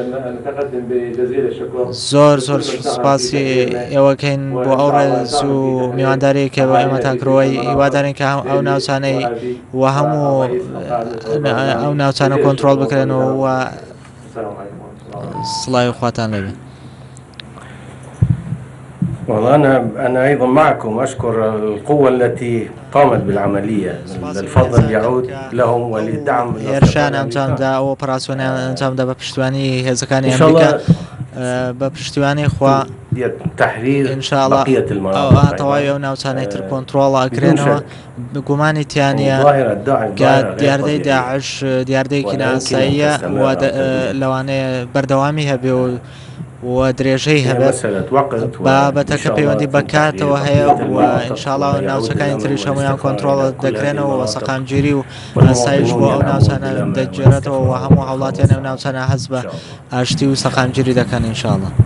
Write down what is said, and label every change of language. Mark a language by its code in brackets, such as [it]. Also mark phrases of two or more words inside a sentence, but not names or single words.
[ckb] زۆر زۆر سوپاسی ئێوەکەین بۆ ئەو ڕێز و میوانداری کە بە ئێمەتان کڕەوەی، هیوادارین کە ئەو ناوچانەی و هەموو ئەو ناوچانە کۆنتترۆل بکرێنەوە و سڵاوی خواتان لەبێ. [ar] والله أنا أيضا معكم أشكر القوة التي قامت بالعملية، الفضل يعود لهم ولدعم إرشان أمجامدا وأوبراسيون أمجامدا [ckb] بپشتوانی هێزەکانی ئەمریکا بەپشتیوانی خوا تحرير [ar] إن شاء الله [ckb] تەواوی ئەو ناوچانەی تر کۆنتترۆڵ ئەکرێنەوە. گومانی تیانە کە دیاردەی داعش دیاردەیەکی ناساییە لەوانەیە بەردەوامی هەبێ و درێژەی هەبێت، بابەتەکە پەیوەندی بەکاتەوە هەیە و ئینشاءڵڵا ناوچەکانی تریش هەمویان کۆنتترۆڵ دەکرێنەوە و سەقامگیری و ئاسایش بۆ ئەو ناوچانە دەگێڕێتەوە و هەموو هەوڵاتیان ئەو ناوچانە هەست بە ئاشتی و سەقامگیری دەکەن ئینشاءڵڵا.